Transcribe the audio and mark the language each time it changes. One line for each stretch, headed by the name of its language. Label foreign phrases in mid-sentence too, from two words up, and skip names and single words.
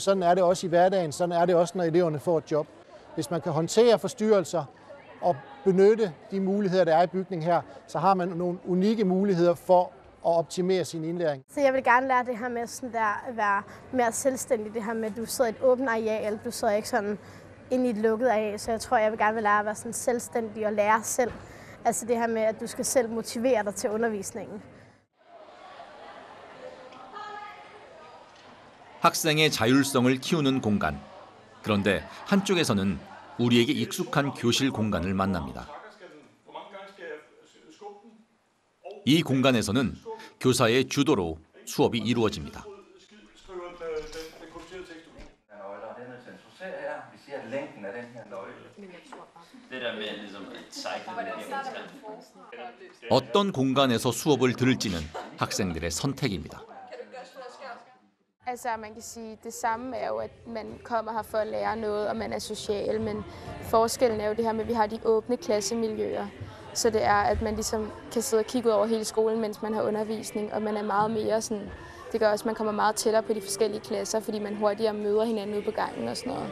Danish: Sådan er det også i hverdagen. Sådan er det også, når eleverne får et job. Hvis man kan håndtere forstyrrelser og benytte de muligheder, der er i bygningen her, så har man nogle unikke muligheder for at optimere sin indlæring. Så jeg vil gerne lære det her med sådan der, at være mere selvstændig. Det her med, at du sidder i et åbent areal. Du sidder ikke sådan inde i et lukket areal. Så jeg tror, jeg vil gerne lære at være sådan selvstændig og lære selv. Altså det her med, at du skal selv motivere dig til undervisningen.
Korean: 학생의 자율성을 키우는 공간. 그런데 한쪽에서는 우리에게 익숙한 교실 공간을 만납니다. 이 공간에서는 교사의 주도로 수업이 이루어집니다. 어떤 공간에서 수업을 들을지는 학생들의 선택입니다.
Danish: Altså man kan sige, det samme er jo, at man kommer her for at lære noget, og man er social, men forskellen er jo det her med, at vi har de åbne klassemiljøer. Så det er, at man ligesom kan sidde og kigge ud over hele skolen, mens man har undervisning, og man er meget mere sådan, det gør også, at man kommer meget tættere på de forskellige klasser, fordi man hurtigere møder hinanden ude på gangen og sådan noget.